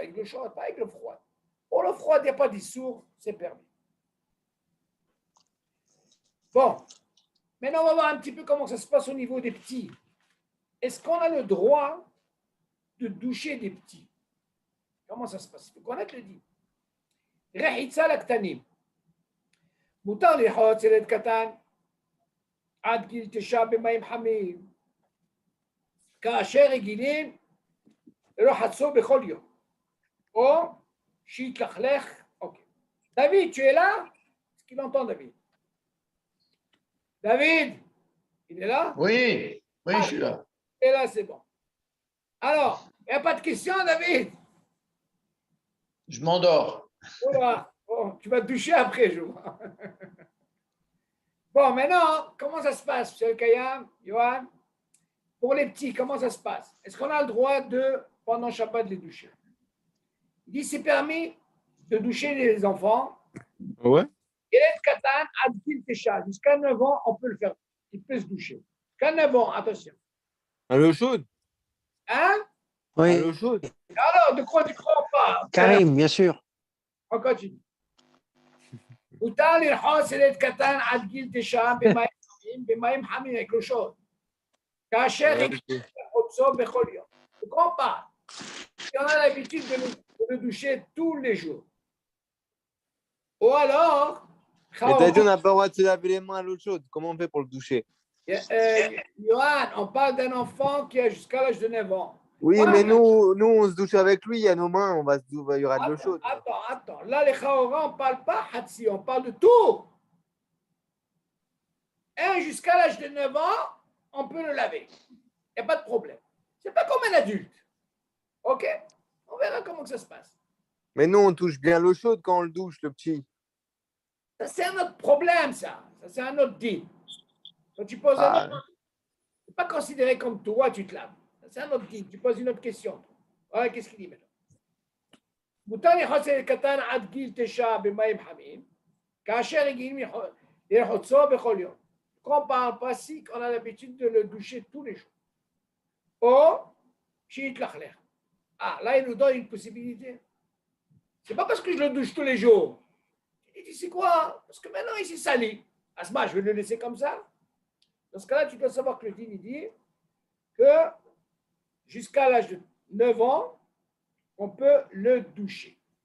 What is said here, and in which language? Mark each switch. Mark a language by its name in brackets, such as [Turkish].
[French] Avec l'eau chaude, pas avec l'eau froide. Pour l'eau froide, il n'y a pas d'issour, c'est permis. Bon, maintenant, on va voir un petit peu comment ça se passe au niveau des petits. Est-ce qu'on a le droit de doucher des petits? Comment ça se passe? Il faut connaître le dit. [Hebrew] רחיצה לקטנים. מותר לרחוץ ילד קטן עד גיל 9 במים חמים, כאשר רגילים לרחצו בכל יום, או שיתלכלך. אוקיי. [French] David, tu es là? Est-ce qu'il entend, David? David, il est là? Oui, oui, je suis là. Et là, c'est bon. Alors, il n'y a pas de question, David? Je m'endors. Voilà. Bon, tu vas te doucher après, je vois. Bon, maintenant, comment ça se passe, M. Kayam, Johan? Pour les petits, comment ça se passe? Est-ce qu'on a le droit de, pendant Shabbat, de les doucher? Il dit c'est permis de doucher les enfants. Ouais. Jusqu'à 9 ans, on peut le faire. Il peut se doucher. Jusqu'à 9 ans, attention. À l'eau chaude. Hein? À Oui, l'eau chaude. Alors, de quoi tu crois pas? Karim, bien sûr. On continue. [Hebrew] מותר לרחוץ ילד קטן עד גיל 9 במים חמים, [French] avec l'eau chaude. [Hebrew] כאשר ירחוצו בכל יום. [French] Tu comprends pas? Si on a l'habitude de le doucher tous les jours. Ou alors, Mais t'as dit on n'a pas le droit de se laver les mains à l'eau chaude. Comment on fait pour le doucher? Johan, on parle d'un enfant qui a jusqu'à l'âge de 9 ans. Oui, Ouais, mais nous, on se douche avec lui, il y a nos mains, il y aura de l'eau chaude. Attends. Là, les Chaora, on ne parle pas Hatsi, on parle de tout. Un jusqu'à l'âge de 9 ans, on peut le laver. Il n'y a pas de problème. Ce n'est pas comme un adulte. OK? On verra comment ça se passe. Mais nous, on touche bien l'eau chaude quand on le douche, le petit. Ça, c'est un autre problème, ça. Ça, c'est un autre deal. Quand tu poses un autre, ce n'est pas considéré comme toi, tu te laves. Ça, c'est un autre deal. Tu poses une autre question. Voilà, qu'est-ce qu'il dit maintenant? [Hebrew] מותר לרחוץ ילד קטן עד גיל 9 במים חמים, כאשר רגילים לרחוצו בכל יום. [French] Quand par un passik, on a l'habitude de le doucher tous les jours. Ou, [Hebrew] שיתלכלך. [French] Ah, là, il nous donne une possibilité. C'est pas parce que je le douche tous les jours. Il dit, c'est quoi? Parce que maintenant, il s'est sali. Asma, je vais le laisser comme ça. Dans ce cas-là, tu dois savoir que le din, il dit que jusqu'à l'âge de 9 ans, on peut le doucher.